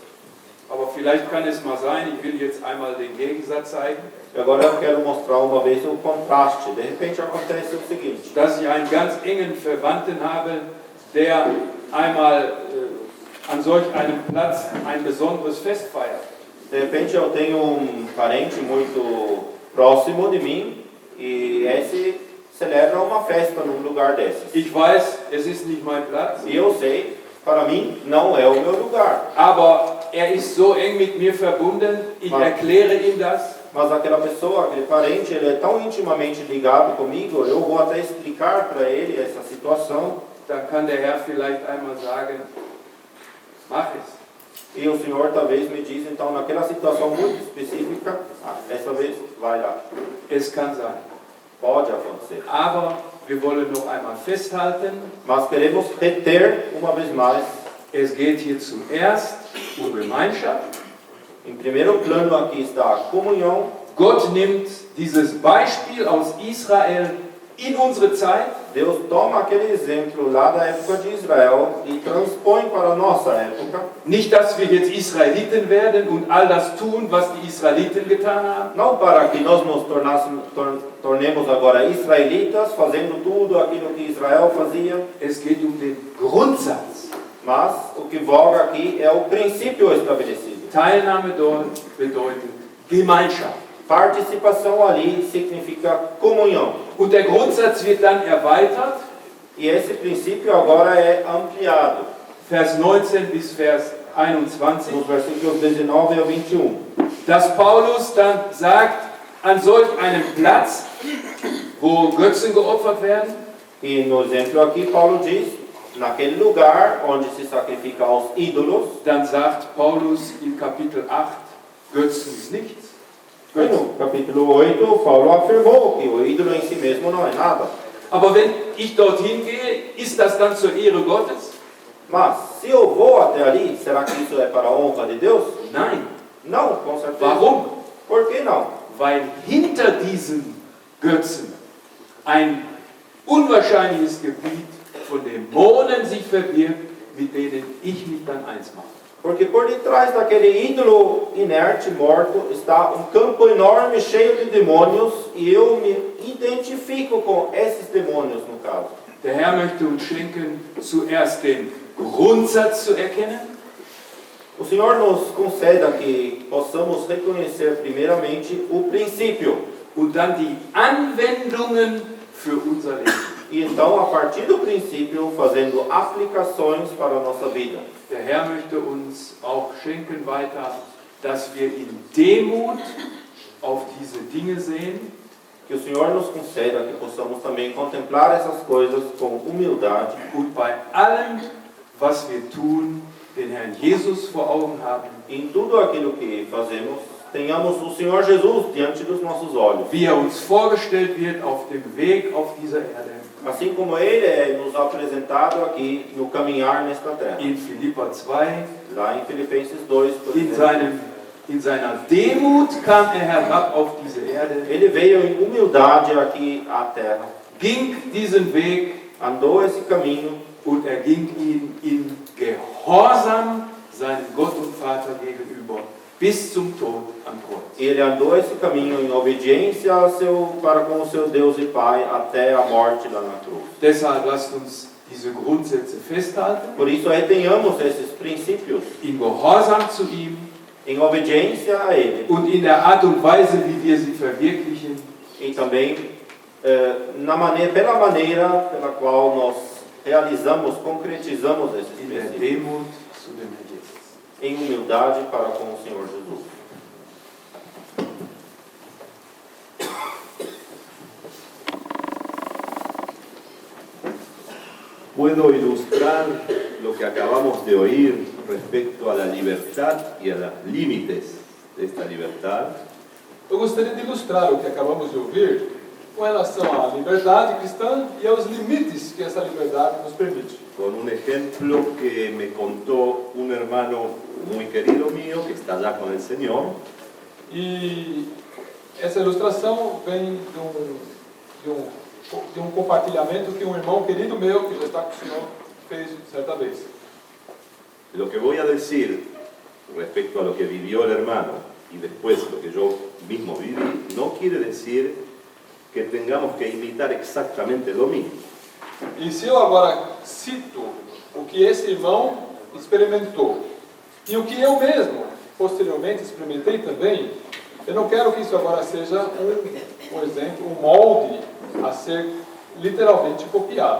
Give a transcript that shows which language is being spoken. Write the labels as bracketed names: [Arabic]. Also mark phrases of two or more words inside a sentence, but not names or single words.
[German] Aber vielleicht kann es mal sein, ich will jetzt einmal den Gegensatz zeigen, [Portuguese] E agora eu quero mostrar uma vez o contraste. De repente acontece o seguinte. [German] dass ich einen ganz engen Verwandten habe, der einmal an solch einem Platz ein besonderes Fest feiert. [Portuguese] De repente eu tenho um parente muito próximo de mim e esse celebra uma festa num lugar desses. [German] Ich weiß, es ist nicht mein Platz, [Portuguese] E eu sei, para mim, não é o meu lugar. [German] aber er ist so eng mit mir verbunden, ich erkläre ihm das. [Portuguese] Mas aquela pessoa, aquele parente, ele é tão intimamente ligado comigo, eu vou até explicar para ele essa situação. [German] Dann kann der Herr vielleicht einmal sagen, mach es. [Portuguese] E o Senhor talvez me diz, então, naquela situação muito específica, essa vez, vai lá. [German] Es kann sein. [Portuguese] Pode acontecer. [German] Aber wir wollen noch einmal festhalten, [Portuguese] Mas queremos reter, uma vez mais, [German] es geht hier zuerst um Gemeinschaft. [Portuguese] em primeiro plano aqui está a comunhão. [German] Gott nimmt dieses Beispiel aus Israel in unsere Zeit [Portuguese] Deus toma aquele exemplo lá da época de Israel e transpõe para a nossa época. [German] Nicht, dass wir jetzt Israeliten werden und all das tun, was die Israeliten getan haben, [Portuguese] Não para que nós nos tornemos agora israelitas, fazendo tudo aquilo que Israel fazia, [German] es geht um den Grundsatz. [Portuguese] mas o que voga aqui é o princípio estabelecido. [German] Teilnahme dort bedeutet Gemeinschaft. [Portuguese] Participação ali significa comunhão. [German] Und der Grundsatz wird dann erweitert, [Portuguese] E esse princípio agora é ampliado [German] Vers 19 bis Vers 21, [Portuguese] nos versículos 19 a 21. [German] dass Paulus dann sagt, an solch einem Platz, wo Götzen geopfert werden, [Portuguese] E no exemplo aqui, Paulo diz, naquele lugar onde se sacrifica aos ídolos, [German] dann sagt Paulus in Kapitel 8, Götzen ist nichts. [Portuguese] e no capítulo 8, Paulo afirmou que o ídolo em si mesmo não é nada. [German] Aber wenn ich dorthin gehe, ist das dann zur Ehre Gottes? [Portuguese] Mas, se eu vou até ali, será que isso é para a honra de Deus? [German] Nein. [Portuguese] Não, com certeza. [German] Warum? [Portuguese] Por que não? [German] Weil hinter diesen Götzen ein unwahrscheinliches Gebiet von Dämonen sich verbirgt, mit denen ich mich dann eins mache. [Portuguese] Porque por detrás daquele ídolo inerte, morto, está um campo enorme, cheio de demônios, e eu me identifico com esses demônios, no caso. [German] Der Herr möchte uns schenken, zuerst den Grundsatz zu erkennen, [Portuguese] O Senhor nos conceda que possamos reconhecer primeiramente o princípio, [German] und dann die Anwendungen für unser Leben. [Portuguese] e então, a partir do princípio, fazendo aplicações para a nossa vida. [German] Der Herr möchte uns auch schenken weiter, dass wir in Demut auf diese Dinge sehen, [Portuguese] Que o Senhor nos conceda que possamos também contemplar essas coisas com humildade [German] und bei allem, was wir tun, den Herrn Jesus vor Augen haben, [Portuguese] e em tudo aquilo que fazemos, tenhamos o Senhor Jesus diante dos nossos olhos. [German] wie uns vorgestellt wird auf dem Weg auf dieser Erde. [Portuguese] Assim como Ele é nos apresentado aqui no caminhar nesta terra. [German] In Philipper 2, [Portuguese] Lá em Filipenses 2, por [German] in [Portuguese] exemplo, [German] seiner Demut kam er herab auf diese Erde, [Portuguese] Ele veio em humildade aqui à terra, [German] ging diesen Weg [Portuguese] andou esse caminho [German] und er ging ihn in Gehorsam seinem Gott und Vater gegenüber bis zum Tod am Kreuz. [Portuguese] e Ele andou esse caminho em obediência para com o seu Deus e Pai até a morte lá na cruz. [German] Deshalb lasst uns diese Grundsätze festhalten, [Portuguese] Por isso retenhamos esses princípios [German] in Gehorsam zu ihm [Portuguese] em obediência a Ele [German] und in der Art und Weise, wie wir sie verwirklichen, [Portuguese] e também pela maneira pela qual nós realizamos, concretizamos esses [German] in der [Portuguese] princípios [German] Demut zu dem Herrn Jesus. [Portuguese] em humildade para com o Senhor Jesus. [Spanish] Puedo ilustrar lo que acabamos de oír respecto a la libertad y a los límites de esta libertad [Portuguese] Eu gostaria de ilustrar o que acabamos de ouvir com relação à liberdade cristã e aos limites que essa liberdade nos permite. [Spanish] con un ejemplo que me contó un hermano muy querido mío que está allá con el Señor, [Portuguese] E essa ilustração vem de um compartilhamento que um irmão querido meu, que já está com o Senhor, fez certa vez. [Spanish] Lo que voy a decir respecto a lo que vivió el hermano y después lo que yo mismo viví, no quiere decir que tengamos que imitar exactamente lo mismo. [Portuguese] E se eu agora cito o que esse irmão experimentou e o que eu mesmo posteriormente experimentei também, eu não quero que isso agora seja um exemplo, um molde a ser literalmente copiado,